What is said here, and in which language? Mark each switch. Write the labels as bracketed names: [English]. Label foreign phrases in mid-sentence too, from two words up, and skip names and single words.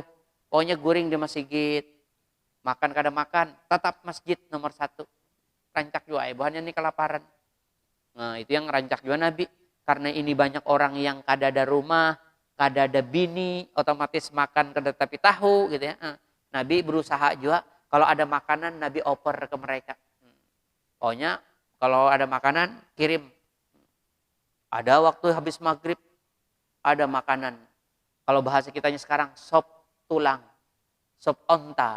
[Banjar] Pokoknya guring di masjid, makan kada makan, tetap masjid nomor 1. Rancak juga, buhannya ini kelaparan. Nah, itu yang rancak juga Nabi. Karena ini banyak orang yang kada ada rumah, kada ada bini, otomatis makan kada tapi tahu gitu ya. [Indonesian] Nabi berusaha juga kalau ada makanan Nabi oper ke mereka. Pokoknya kalau ada makanan kirim. Ada waktu habis maghrib ada makanan. Kalau bahasa kitanya sekarang sop tulang, sop onta.